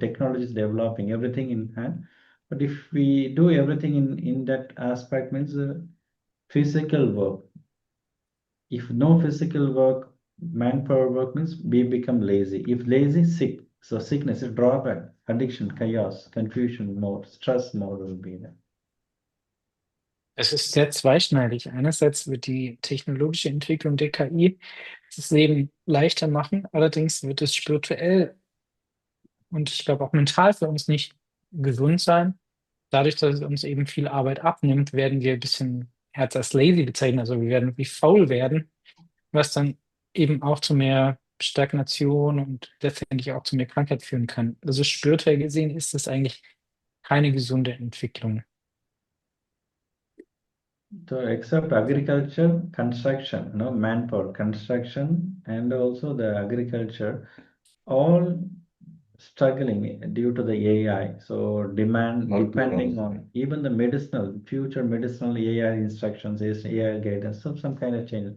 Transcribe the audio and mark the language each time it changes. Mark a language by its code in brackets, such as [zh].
[en] Technology is developing, everything in hand. But if we do everything in that aspect, means physical work. If no physical work, manpower work means we become lazy. If lazy, sick. So sickness is drawback, addiction, chaos, confusion more, stress more will be there. [de] Es ist sehr zweischneidig. Einerseits wird die technologische Entwicklung der KI das Leben leichter machen, allerdings wird es spirituell und ich glaube auch mental für uns nicht gesund sein. Dadurch, dass es uns eben viel Arbeit abnimmt, werden wir ein bisschen Herz als lazy bezeichnen, also wir werden wie faul werden, was dann eben auch zu mehr Stagnation und letztendlich auch zu mehr Krankheit führen kann. Also spirituell gesehen ist das eigentlich keine gesunde Entwicklung. [en] So except agriculture, construction, manpower, construction, and also the agriculture, all struggling due to the AI. So demand depending on even the medicinal, future medicinal AI instructions, AI guidance, some kind of change.